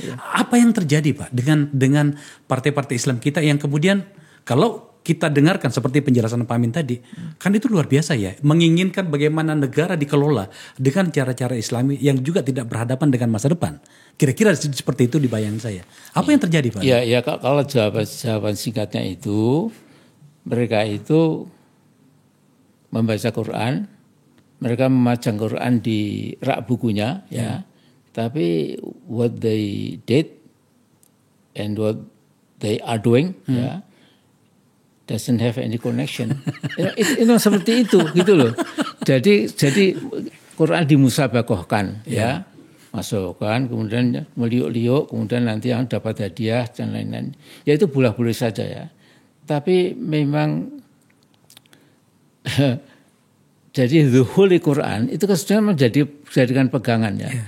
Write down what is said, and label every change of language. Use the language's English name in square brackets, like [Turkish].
[Indonesian] Apa yang terjadi Pak dengan partai-partai Islam kita yang kemudian kalau kita dengarkan seperti penjelasan Pak Amin tadi, kan itu luar biasa ya, menginginkan bagaimana negara dikelola dengan cara-cara Islami yang juga tidak berhadapan dengan masa depan. Kira-kira seperti itu di bayangan saya. Apa yang terjadi Pak? Ya kalau jawaban singkatnya itu, mereka itu membaca Quran, mereka memajang Quran di rak bukunya, ya. [English] Tapi what they did and what they are doing, ya, doesn't have any connection. [Indonesian] Itu seperti itu, gitu loh. Jadi Quran dimusabakohkan, ya. Masukkan, kemudian meliuk-liuk, kemudian nanti yang dapat hadiah dan lain-lain. Ya itu boleh-boleh saja ya. Tapi memang jadi the Holy Quran itu sebenarnya menjadikan pegangan ya.